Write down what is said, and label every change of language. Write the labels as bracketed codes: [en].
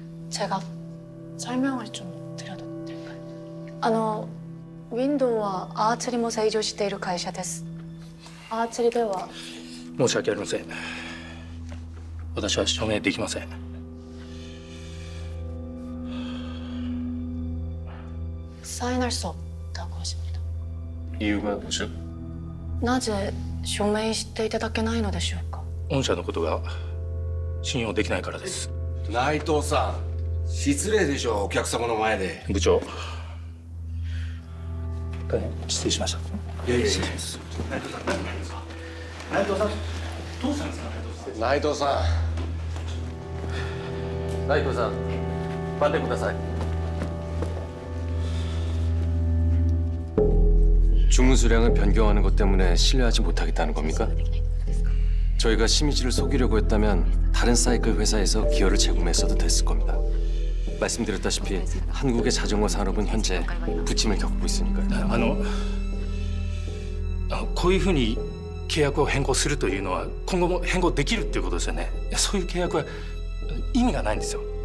[ko] 제가 설명을 좀 드려도 될까요? [ja] ウィンドウはアーチェリも製造している会社です。アーチェリでは申し訳ありません。私は署名できません。 [ko] 사인할 수 없다고 하십니다. 이유가 뭐죠? [ja] なぜ署名していただけないのでしょうか。御社のことが信用できないからです。内藤さん、失礼でしょ、お客様の前で。部長、大変失礼しました。いやいやいや。内藤さん、どうしたんですか、内藤さん。 나이토さん, 반대ください. [ko] 주문 수량을 변경하는 것 때문에 신뢰하지 못하겠다는 겁니까? 저희가 시미즈를 속이려고 했다면 다른 사이클 회사에서 기어를 제공했어도 됐을 겁니다. 말씀드렸다시피 한국의 자전거 산업은 현재 부침을 겪고 있으니까요. [ja] こういうふうに契約を変更するというのは今後も変更できるっていうことですよね。いやそういう契約は意味がないんですよ。